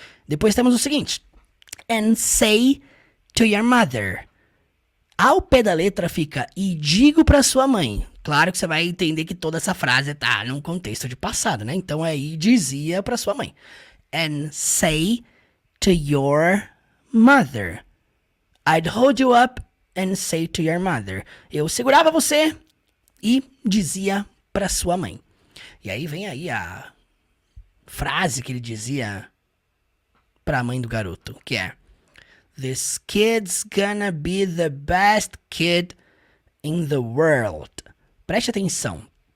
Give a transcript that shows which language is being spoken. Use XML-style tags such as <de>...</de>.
<pt>Depois temos o seguinte,</pt> <en>and say to your mother.</en> <pt>Ao pé da letra fica, e digo para sua mãe. Claro que você vai entender que toda essa frase tá num contexto de passado, né? Então aí dizia para sua mãe.</pt> <en>And say to your mother. I'd hold you up and say to your mother.</en> <pt>Eu segurava você e dizia para sua mãe. E aí vem aí a frase que ele dizia para a mãe do garoto, que é:</pt> <en>This kid's gonna be the best kid in the world.</en> <pt>Preste atenção.</pt>